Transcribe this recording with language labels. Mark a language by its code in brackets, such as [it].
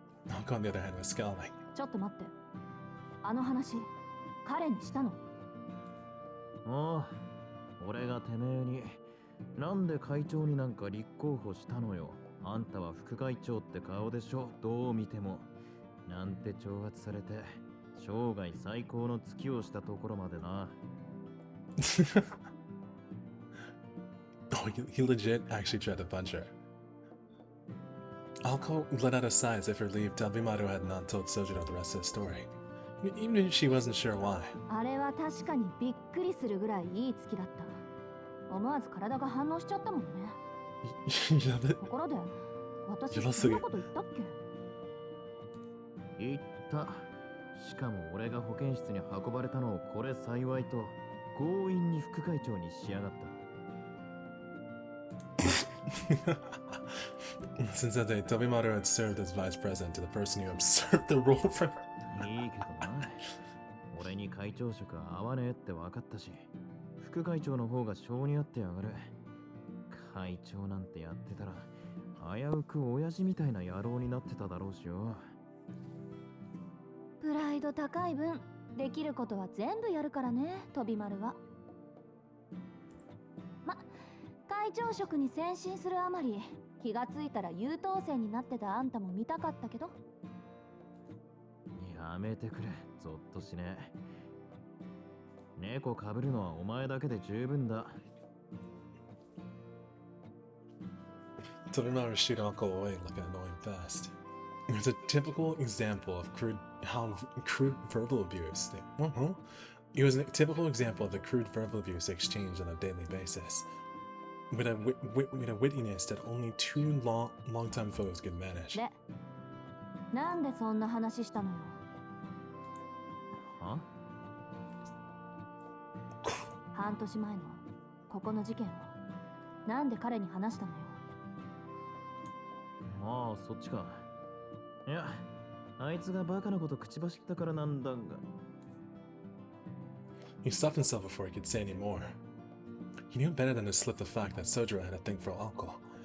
[en] Hawk on the other hand was scowling. [ja] ちょっと待って。あの話、彼にしたの？おう、俺がてめえに、なんで会長になんか立候補したのよ。あんたは副会長って顔でしょ、どう見ても。なんて挑発されて、生涯最高の月をしたところまでな。 [en] Oh, he legit actually tried to punch her. Alco let out a sigh as if relieved Tobimaru had not told Sojiro the rest of the story. Even if she wasn't sure why. [ja] あれは確かにびっくりするぐらいいい月だった。思わず体が反応しちゃったもんね。やべ。ところで、私そんなこと言ったっけ？言った。しかも俺が保健室に運ばれたのをこれ幸いと強引に副会長にしやがった。 [en] Since that day, Tobimaru had served as vice president to the person who usurped the role from. [ja] いいけどな。俺に会長職は合わねえって分かったし、副会長の方が性に合ってやがる。会長なんてやってたら、危うく親父みたいな野郎になってただろうしよ。プライド高い分、できることは全部やるからね、飛び丸は。会長職に先進するあまり、気がついたら優等生になってたあんたも見たかったけど。やめてくれ、ゾッとしねえ。猫かぶるのはお前だけで十分だ。 [en] Tobimaru shooed Alco away like an annoying fast. It was a typical example of crude verbal abuse. It was a typical example of the crude verbal abuse exchanged on a daily basis. With a wittiness that only two long-time foes could manage. [ja] で、なんでそんな話したのよ。は？半年前のここの事件をなんで彼に話したのよ。ああ、そっちか。いや、あいつがバカなこと口走ったからなんだが。 [en] He stopped himself before he could say any more. He knew better than to slip the fact that Sojiro had a thing for alcohol.